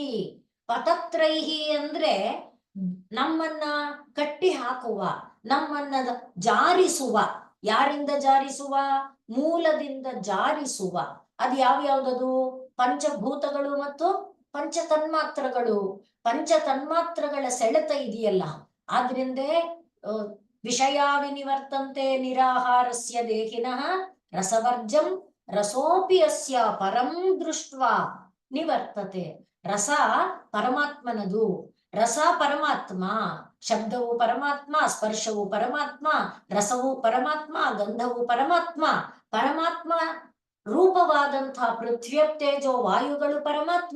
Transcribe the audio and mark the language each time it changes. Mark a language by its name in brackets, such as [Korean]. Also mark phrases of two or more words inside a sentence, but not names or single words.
[Kannada] ಪತತ್ರೈಹಿ ಅಂದ್ರೆ ನಮ್ಮನ್ನ ಕಟ್ಟಿ ಹಾಕುವ, ನಮ್ಮನ್ನ ಜಾರಿಸುವ. ಯಾರಿಂದ ಜಾರಿಸುವ? ಮೂಲದಿಂದ ಜಾರಿಸುವ. ಅದು ಯಾವ್ಯಾವ್ದದು? ಪಂಚಭೂತಗಳು ಮತ್ತು ಪಂಚತನ್ಮಾತ್ರಗಳು. ಪಂಚತನ್ಮಾತ್ರಗಳ ಸೆಳೆತ ಇದೆಯಲ್ಲ, ಆದ್ರಿಂದ [Sanskrit] ವಿಷಯ ವಿನಿವರ್ತಂತೆ ನಿರಾಹಾರಸ್ಯ ದೇಹಿನಃ ರಸವರ್ಜಂ ರಸೋಪಿ ಅಸ್ಯ ಪರಂ ದೃಷ್ಟ್ವಾ ನಿವರ್ತತೆ. [Kannada] ರಸ ಪರಮಾತ್ಮನದು. ರಸ ಪರಮಾತ್ಮ, ಶಬ್ದವು ಪರಮಾತ್ಮ, ಸ್ಪರ್ಶವು ಪರಮಾತ್ಮ, ರಸವು ಪರಮಾತ್ಮ, ಗಂಧವು ಪರಮಾತ್ಮ. ಪರಮಾತ್ಮ ರೂಪವಾದಂತಹ ಪೃಥ್ವ್ಯಪ್ತೇಜೋ ವಾಯುಗಳು ಪರಮಾತ್ಮ.